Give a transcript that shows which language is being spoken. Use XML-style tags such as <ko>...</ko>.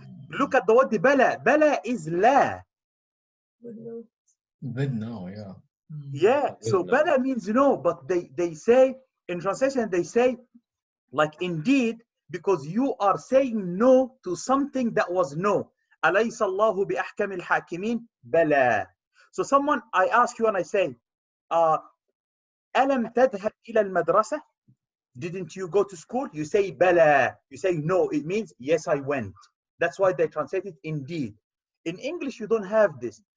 <en>Look at the word بلى.</en> <ar>بلى is لا.</ar> <en>With no, yeah. Yeah, so no. bala means no, but they say, in translation, they say, like indeed, because you are saying no to something that was no.</en> <ar>أليس الله بأحكم الحاكمين? بلى.</ar> <en>So someone, I ask you and I say,</en> <ar>ألم تذهب إلى المدرسة?</ar> <en>Didn't you go to school? You say bala. You say no. It means yes, I went. That's why they translate it indeed. In English, you don't have this.</en>